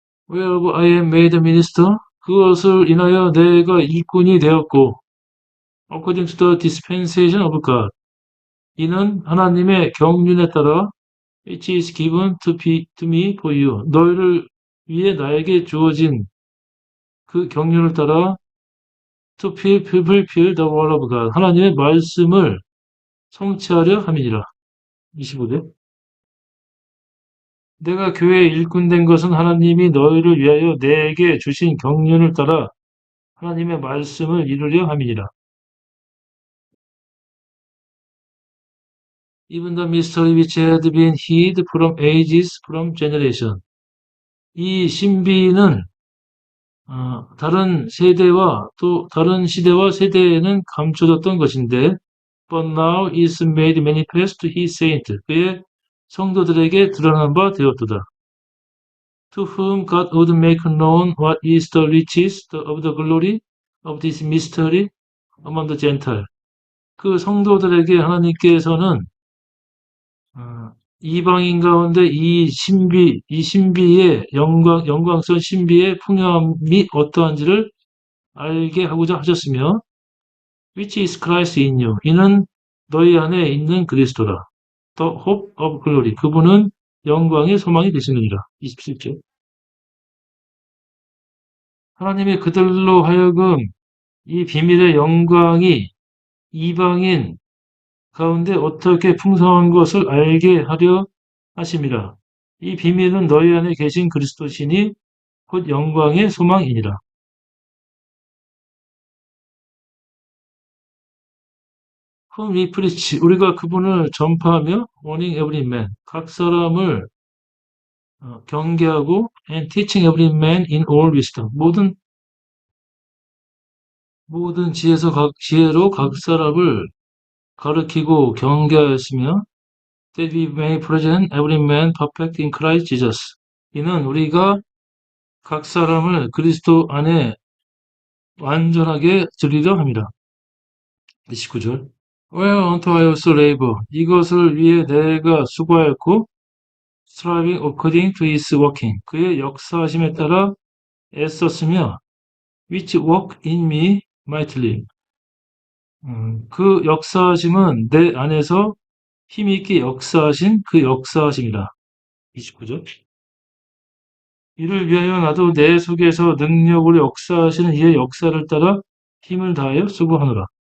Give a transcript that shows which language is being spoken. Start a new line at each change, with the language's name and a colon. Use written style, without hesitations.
English: Whereof I am made a minister,
Korean: 그것을 인하여 내가 일꾼이 되었고,
English: according to the dispensation of God,
Korean: 이는 하나님의 경륜에 따라
English: which is given to me for you,
Korean: 너희를 위해 나에게 주어진 그 경륜을 따라
English: to fulfill the word of God,
Korean: 하나님의 말씀을 성취하려 함이니라. 25절. 내가 교회의 일꾼 된 것은 하나님이 너희를 위하여 내게 주신 경륜을 따라 하나님의 말씀을 이루려 함이니라.
English: even the mystery which had been hid from ages, from generation.
Korean: 이 신비는 다른 세대와 또 다른 시대와 세대에는 감춰졌던 것인데,
English: but now is made manifest to his saint.
Korean: 그의 성도들에게 드러난 바 되었도다.
English: To whom God would make known what is the riches of the glory of this mystery among the Gentiles.
Korean: 그 성도들에게 하나님께서는 이방인 가운데 이 신비의 영광스러운 신비의 풍요함이 어떠한지를 알게 하고자 하셨으며,
English: which is Christ in you.
Korean: 이는 너희 안에 있는 그리스도라.
English: The hope of glory.
Korean: 그분은 영광의 소망이 되시느니라. 27절. 하나님이 그들로 하여금 이 비밀의 영광이 이방인 가운데 어떻게 풍성한 것을 알게 하려 하심이라. 이 비밀은 너희 안에 계신 그리스도시니 곧 영광의 소망이니라.
English: whom we preach,
Korean: 우리가 그분을 전파하며
English: warning every man,
Korean: 각 사람을 경계하고
English: and teaching every man in all wisdom,
Korean: 모든 지혜로 각 사람을 가르치고 경계하였으며
English: that we may present every man perfect in Christ Jesus.
Korean: 이는 우리가 각 사람을 그리스도 안에 완전하게 드리려 함이라.
English: 29절. Whereunto I also labor.
Korean: 이것을 위해 내가 수고하였고
English: striving according to his working.
Korean: 그의 역사하심에 따라 애썼으며
English: which work in me mightily.
Korean: 그 역사하심은 내 안에서 힘있게 역사하신 그 역사하심이라. 29절. 이를 위하여 나도 내 속에서 능력으로 역사하시는 이의 역사를 따라 힘을 다하여 수고하노라.